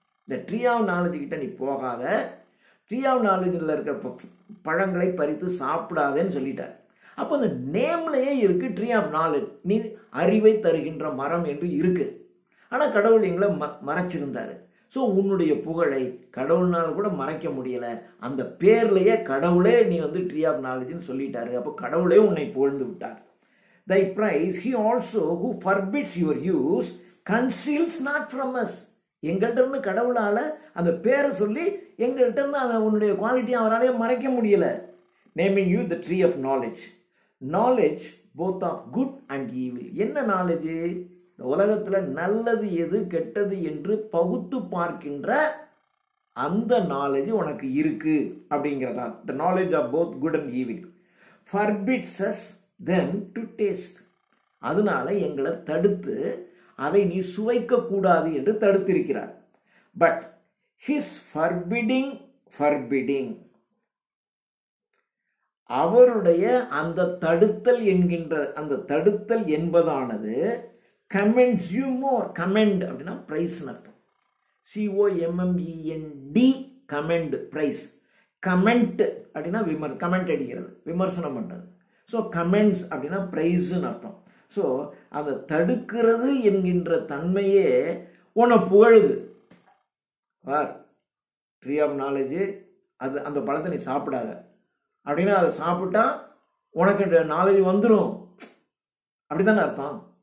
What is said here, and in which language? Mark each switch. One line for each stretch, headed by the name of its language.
Tamil: இந்த tree of knowledge கிட்ட நீ போகாத, ட்ரீ ஆஃப் நாலேஜில் இருக்க பழங்களை பறித்து சாப்பிடாதேன்னு சொல்லிட்டார். அப்போ அந்த நேம்லயே இருக்கு ட்ரீ ஆஃப் நாலேஜ், நீ அறிவை தருகின்ற மரம் என்று இருக்கு. ஆனா கடவுள் எங்களை மறைச்சிருந்தாரு. ஸோ உன்னுடைய புகழை கடவுள்னால கூட மறைக்க முடியல, அந்த பேர்லயே கடவுளே நீ வந்து ட்ரீ ஆஃப் நாலேஜ்னு சொல்லிட்டாரு. அப்போ கடவுளே உன்னை புகழ்ந்து விட்டார்.
English: Thy prize, he also who forbids your use, conceals not from us.
Tamil: எங்கள்கிட்ட இருந்து கடவுளால அந்த பேரை சொல்லி எங்கள்கிட்ட இருந்து அந்த உன்னுடைய குவாலிட்டி அவராலே மறைக்க முடியல.
English: Naming you the tree of knowledge. Knowledge both of good and evil.
Tamil: என்ன நாலேஜ்? இந்த உலகத்துல நல்லது எது கெட்டது என்று பகுத்து பார்க்கின்ற அந்த நாலேஜ் உனக்கு இருக்கு அப்படிங்கிறதா. The knowledge of both good and evil
English: forbids us then to taste.
Tamil: அதனால எங்களை தடுத்து அதை நீ சுவைக்க கூடாது என்று தடுத்திருக்கிறார். பட்
English: his forbidding
Tamil: அவருடைய அந்த தடுத்தல் என்கின்ற அந்த தடுத்தல் என்பதானது
English: commends you more.
Tamil: commend அப்படின்னா பிரைஸ் அர்த்தம்.
English: COMMEND commend praise.
Tamil: கமெண்ட் அப்படின்னா கமெண்ட் அடிக்கிறது, விமர்சனம் பண்றது. ஸோ கமெண்ட்ஸ் அப்படின்னா பிரைஸ்ன்னு அர்த்தம். ஸோ அந்த தடுக்கிறது என்கின்ற தன்மையே உன்னை புகழுது. வார் ட்ரீ ஆஃப் நாலேஜ், அது அந்த பழத்தை நீ சாப்பிடாத அப்படின்னா அதை சாப்பிட்டா உனக்கு நாலேஜ் வந்துடும் அப்படித்தானே அர்த்தம்.